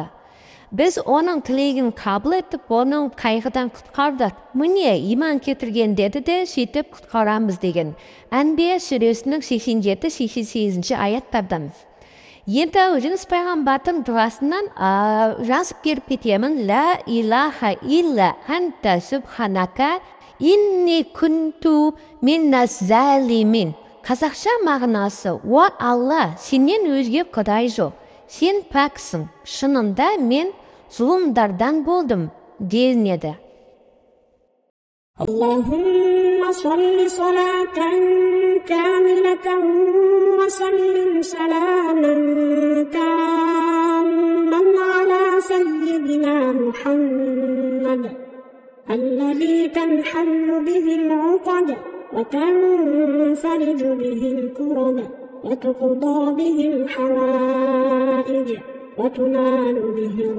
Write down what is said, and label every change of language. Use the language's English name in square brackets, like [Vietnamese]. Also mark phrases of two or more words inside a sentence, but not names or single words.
[Kazakh] Біз оның тілегін қабыл етіп, оның қайғыдан құтқардық. Міне, иман кетірген деді де, сөйтіп құтқарамыз деген. Әнбия сүресінің 87-88 аяттардан. Енді Жүніс пайғамбардың дұғасынан жазып беріп кетемін. [Arabic] لا إله إلا أنت سبحانك إني كنت من الظالمين. [Kazakh] Қазақша мағынасы: «О Алла, сенен өзге құдай жоқ. Сен пәксің, шынында мен зұлымдардан болдым» делінеді. [Arabic] اللهم صل صلاة كاملة وسلم سلاما تاما على سيدنا محمد الذي تنحل به العقد وتنفرج به الكرب وتقضى به الحوائج وتنال به